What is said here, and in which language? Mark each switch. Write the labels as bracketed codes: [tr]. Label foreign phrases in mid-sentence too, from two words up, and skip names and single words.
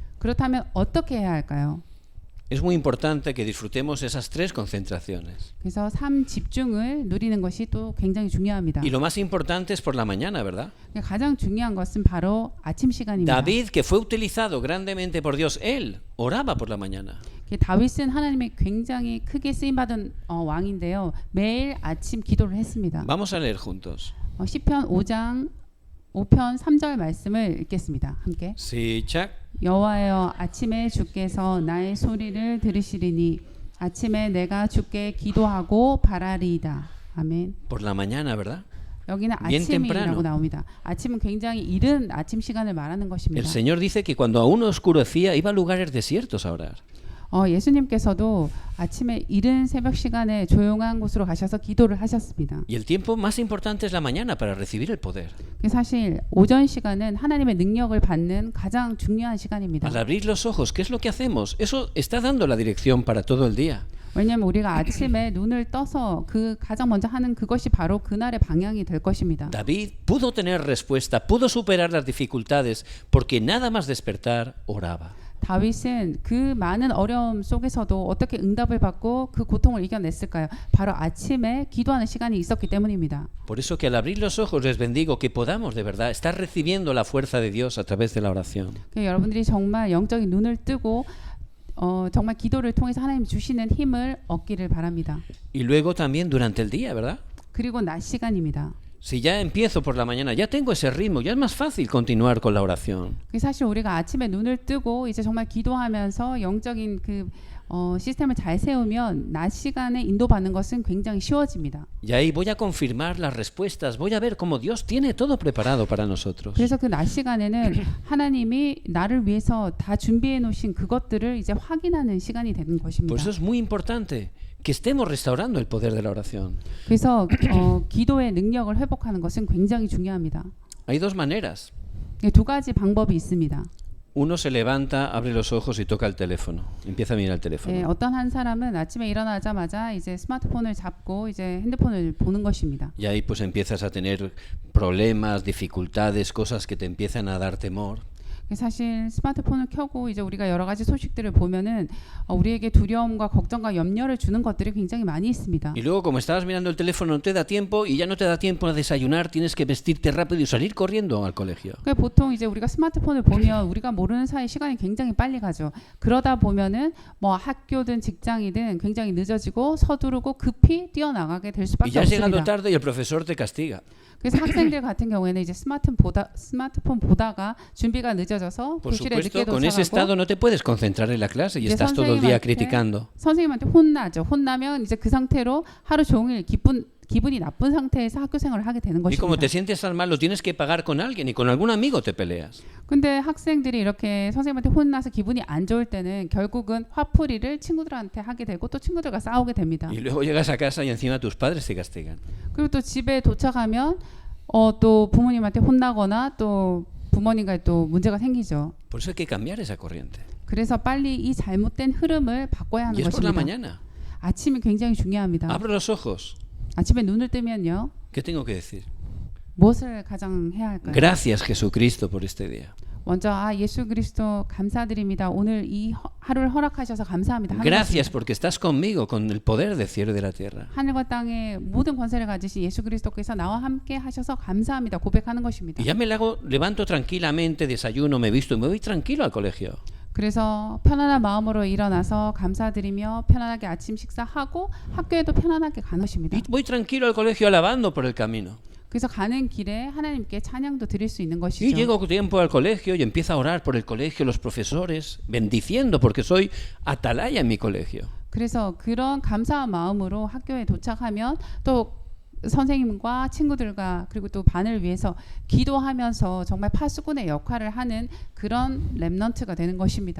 [ko] 그렇다면 어떻게 해야 할까요? [es] Es muy importante que disfrutemos esas tres concentraciones. [ko] 그래서 삶 집중을 누리는 것이 또 굉장히 중요합니다. [es] Y lo más importante es por la mañana, ¿verdad? [ko] 가장 중요한 것은 바로 아침 시간입니다. [es] David, que fue utilizado grandemente por Dios, él oraba por la mañana. [ko] 다윗은 하나님의 굉장히 크게 쓰임받은 왕인데요. 매일 아침 기도를 했습니다. [es] Vamos a leer juntos. [ko] 시편 5장 5편 3절 말씀을 읽겠습니다. 함께. 시작. 여호와여 아침에 주께서 나의 소리를 들으시리니 아침에 내가 주께 기도하고 바라리이다. 아멘. [es] Por la mañana, ¿verdad? [ko] 여기는 [es] Bien temprano. [ko] 아침이라고 나옵니다. 아침은 굉장히 이른 아침 시간을 말하는 [es] El [ko] 것입니다. [es] Señor dice que cuando aún oscurecía iba a lugares desiertos a orar. [ko] 예수님께서도 아침에 이른 새벽 시간에 조용한 곳으로 가셔서 기도를 하셨습니다. [es] Y el tiempo más importante es la mañana para recibir el poder. [ko] 사실 오전 시간은 하나님의 능력을 받는 가장 중요한 시간입니다. [es] Al abrir los ojos, ¿qué es lo que hacemos? Eso está dando la dirección para todo el día. [ko] 왜냐하면 우리가 아침에 눈을 떠서 그 가장 먼저 하는 그것이 바로 그날의 방향이 될 것입니다. [es] David pudo tener respuesta, pudo superar las dificultades, porque nada más despertar oraba. [ko] 다윗은 그 많은 어려움 속에서도 어떻게 응답을 받고 그 고통을 이겨냈을까요? 바로 아침에 기도하는 시간이 있었기 때문입니다. [es] Por eso que al abrir los ojos les bendigo que podamos de verdad estar recibiendo la fuerza de Dios a través de la oración. [ko] 여러분들이 정말 영적인 눈을 뜨고 정말 기도를 통해서 하나님 주시는 힘을 얻기를 바랍니다. [es] Y luego también durante el día, ¿verdad? [ko] 그리고 낮 시간입니다. [es] Si ya empiezo por la mañana, ya tengo ese ritmo, ya es más fácil continuar con la oración. [ko] 사실 우리가 아침에 눈을 뜨고 이제 정말 기도하면서 영적인 그 시스템을 잘 세우면 낮 시간에 인도받는 것은 굉장히 쉬워집니다. [es] Y ahí voy a confirmar las respuestas, voy a ver cómo Dios tiene todo preparado para nosotros. [ko] 그래서 그 낮 시간에는 하나님이 나를 위해서 다 준비해 놓으신 그것들을 이제 확인하는 시간이 되는 것입니다. [es] Por eso es muy importante que estemos restaurando el poder de la oración. [ko] 그래서 기도의 능력을 회복하는 것은 굉장히 중요합니다. [es] Hay dos maneras. [ko] 두 가지 방법이 있습니다. [es] Uno se levanta, abre los ojos y toca el teléfono. Empieza a mirar el teléfono. [ko] 어떤 한 사람은 아침에 일어나자마자 이제 스마트폰을 잡고 이제 핸드폰을 보는 것입니다. [es] Y ahí pues empiezas a tener problemas, dificultades, cosas que te empiezan a dar temor. [ko] 사실 스마트폰을 켜고 이제 우리가 여러 가지 소식들을 보면은 우리에게 두려움과 걱정과 염려를 주는 것들이 굉장히 많이 있습니다. [es] Y luego como estabas mirando el teléfono no te da tiempo y ya no te da tiempo a desayunar, tienes que vestirte rápido y salir corriendo al colegio. [ko] 보통 이제 우리가 스마트폰을 보면 우리가 모르는 사이 시간이 굉장히 빨리 가죠. 그러다 보면은 뭐 학교든 직장이든 굉장히 늦어지고 서두르고 급히 뛰어나가게 될 [es] Y [ko] 수밖에 [es] ya has llegado [ko] 없습니다. [es] tarde y el profesor te castiga. [ko] 그래서 학생들 같은 경우에는 이제 스마트폰 보다가 준비가 늦어져서 [es] Por [ko] 교실에 늦게 [es] supuesto, con ese estado [ko] 도착하고 [es] no te puedes concentrar en la clase y [ko] 이제 [es] estás todo el día [ko] 선생님한테 [es] criticando. [ko] 선생님한테 혼나죠. 혼나면 이제 그 상태로 하루 종일 기분이 나쁜 상태에서 학교 생활을 하게 되는 [es] Y como [ko] 것입니다. [es] te sientes tan mal, lo tienes que pagar con alguien y con algún amigo te peleas. [ko] 근데 학생들이 이렇게 선생님한테 혼나서 기분이 안 좋을 때는 결국은 화풀이를 친구들한테 하게 되고 또 친구들과 싸우게 됩니다. [es] Y luego llegas a casa y encima tus padres te castigan. [ko] 그리고 또 집에 도착하면 또 부모님한테 혼나거나 또 부모님과 또 문제가 생기죠. [es] Por eso hay que cambiar esa corriente. [ko] 그래서 빨리 이 잘못된 흐름을 바꿔야 하는 [es] Y es por la [ko] 것입니다. [es] mañana. [ko] 아침이 굉장히 중요합니다. [es] Abro los ojos. [ko] 아침에 눈을 뜨면요. [es] ¿Qué tengo que decir? [ko] 무엇을 가장 해야 할까요? [es] Gracias Jesucristo por este día. [ko] 먼저 예수 그리스도 감사드립니다. 오늘 이 하루를 허락하셔서 감사합니다. 하는 [es] Gracias [ko] 것입니다. [es] porque estás conmigo con el poder del cielo y de la tierra. [ko] 하늘과 땅의 모든 권세를 가지신 예수 그리스도께서 나와 함께 하셔서 감사합니다. 고백하는 것입니다. [es] Y ya me levanto tranquilamente, desayuno, me visto y me voy tranquilo al colegio. [ko] 그래서 편안한 마음으로 일어나서 감사드리며 편안하게 아침 식사하고 학교에도 편안하게 가는 것입니다. [es] Y voy tranquilo al colegio alabando por el camino. [ko] 그래서 가는 길에 하나님께 찬양도 드릴 수 있는 [es] Y [ko] 것이죠. [es] llego tiempo al colegio y empiezo a orar por el colegio, los profesores, bendiciendo porque soy atalaya en mi colegio. [ko] 그래서 그런 감사한 마음으로 학교에 도착하면 또 선생님과 친구들과 그리고 또 반을 위해서 기도하면서 정말 파수꾼의 역할을 하는 그런 렘넌트가 되는 것입니다.